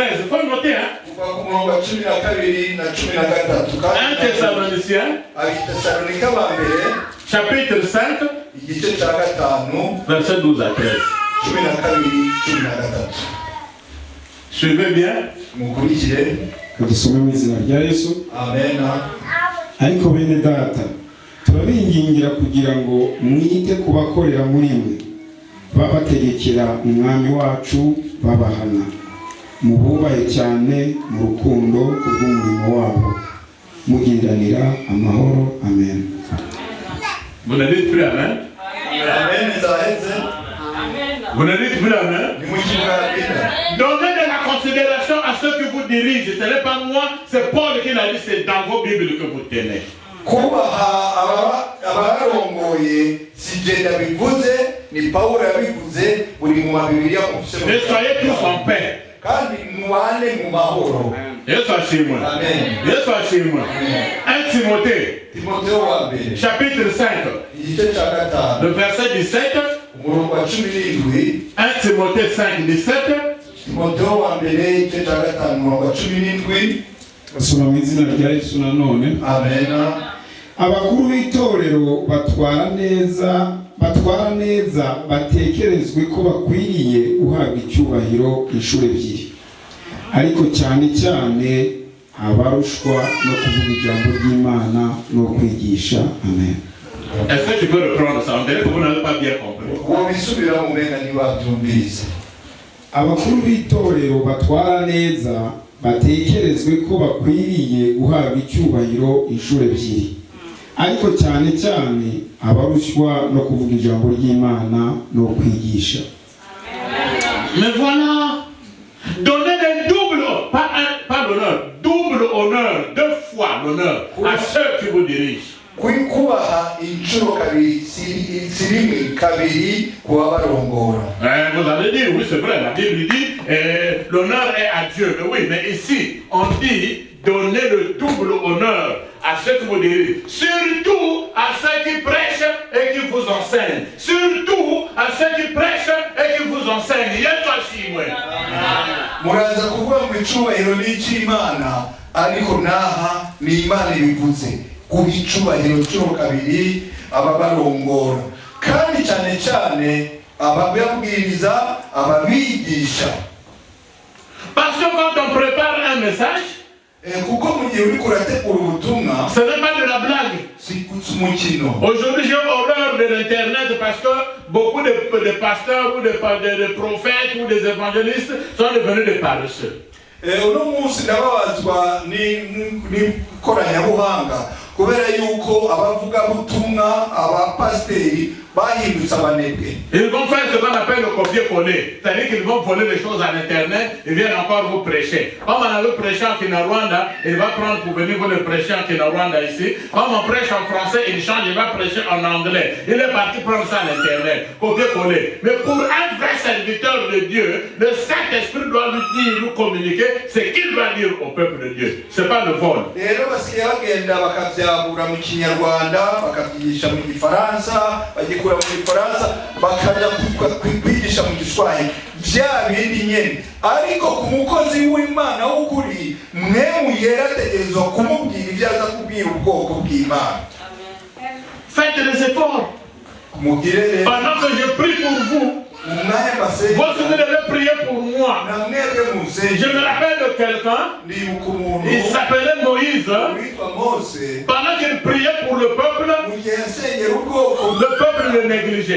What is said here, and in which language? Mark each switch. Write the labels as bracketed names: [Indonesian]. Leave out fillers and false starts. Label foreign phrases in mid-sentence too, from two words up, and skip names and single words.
[French] Il faut noter, hein? 1 Thessaloniciens, chapitre 5, verset 12 à 13. Suivez bien. [Kinyarwanda] Dusome mu izina rya Yesu. Amen. Ariko bene data turabingingira kugira ngo mwite kubakorera muri mwe babategekera umwami wacu babahana mububahe cyane mu rukundo kubw'umurimo wabo mugiranira amahoro. Amen. [French] Vous ne dites plus Amen? Amen. Vous ne dites plus Amen? Donnez de la considération à ceux qui vous dirigent. Ce n'est pas moi, c'est Paul qui l'a dit, c'est dans vos Bibles que vous tenez. Et soyez tous en paix. Dieu soit chez moi. Dieu soit chez moi. 1 Timothée, chapitre 5, le verset 17. 1 Timothée 5, 17. [Kinyarwanda] Asoma mu izina rya Yesu nanone. Amen. abakuru b'itorero batwara neza batekerezwe ko bakwiriye guhabwa icyubahiro inshuro ebyiri, ariko cyane cyane abarushwa no kuvuga ijambo ry'Imana no kwigisha. Amen. [French] Est-ce que tu peux reprendre ça? On dirait que vous n'avez pas bien compris. [Kinyarwanda] Abakuru b'itorero batwara neza batekerezwe ko bakwiriye guhabwa icyubahiro inshuro ebyiri, ariko cyane cyane abarushywa no kuvuga ijambo ry'Imana no kwigisha. [French] Mais voilà, donner le double, pas l'honneur, double honneur, 2 fois l'honneur à ceux qui vous dirigent. Vous allez dire, oui c'est vrai, la Bible dit l'honneur est à Dieu. Mais oui, mais ici on dit donner le double honneur à ceux qui vous dirigent, surtout à ceux qui prêchent et qui vous enseignent, surtout à ceux qui prêchent et qui vous enseignent. Il y a toi aussi, moi. [Kinyarwanda] kubicubahiro cyo kabiri ababarongora kandi cyane cyane ababwiriza ababigisha. [French] Parce que quand on prépare un message, [Kinyarwanda] kuko mu gihe uri kurategura ubutumwa, [French] ce n'est pas de la blague. Aujourd'hui j'ai horreur de l'internet parce que beaucoup de pasteurs ou de prophètes ou des évangélistes sont devenus des paresseux. [Kinyarwanda] Uno munsi ndababazwa ni koranabuhanga kubera yuko abavuga butumwa abapasteri bahindutse abanebwe. [French] Ils vont faire ce qu'on appelle le copier-coller, c'est-à-dire qu'ils vont voler les choses à l'internet et viennent encore vous prêcher. Comme on avait prêché en Kinyarwanda, il va prendre pour venir vous le prêcher en Kinyarwanda ici. Comme on prêche en français, il change, il va prêcher en anglais. Il est parti prendre ça à l'internet, copier-coller. Mais pour un vrai serviteur de Dieu, le Saint-Esprit doit lui dire, lui communiquer ce qu'il va dire au peuple de Dieu. C'est pas le vol. [Kinyarwanda] Bakajya kwigisha mu Giswahili bya bindi nyene, ariko ku mukozi w'Imana w'ukuri mwe muyerategerezwa kumubwira ibyo aza kubwira ubwoko bw'Imana. [French] Faites des efforts. Pendant que je prie pour vous, vous devez prier pour moi. Je me rappelle de quelqu'un, il s'appelait Moïse. Pendant qu'il priait pour le peuple le négligeait.